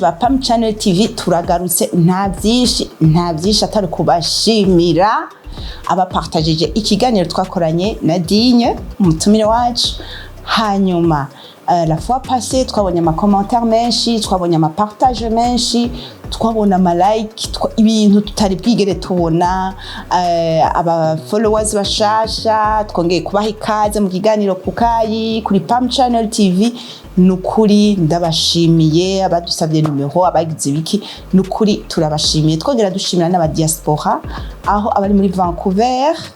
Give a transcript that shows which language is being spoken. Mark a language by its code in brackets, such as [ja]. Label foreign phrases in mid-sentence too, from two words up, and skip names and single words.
[rw] ba Pam Channel TV turagarutse nta byinshi atari kubashimira abapartageje ikiganiro twakoranye na Digne umutumire wacu hanyuma [fr] la fois passée [rw] twabonye ama commentaires menshi twabonye ama partage menshi twabona ama like ibintu tutari bwigere tubona aba followers bashasha twongeye kubaha ikaze mu kiganiro kukayi kuri Pam Channel TV nukuri ndabashimiye abadusabye numero abagize biki nukuri turabashimiye twongera dushimira n'aba diaspora aho abari muri Vancouver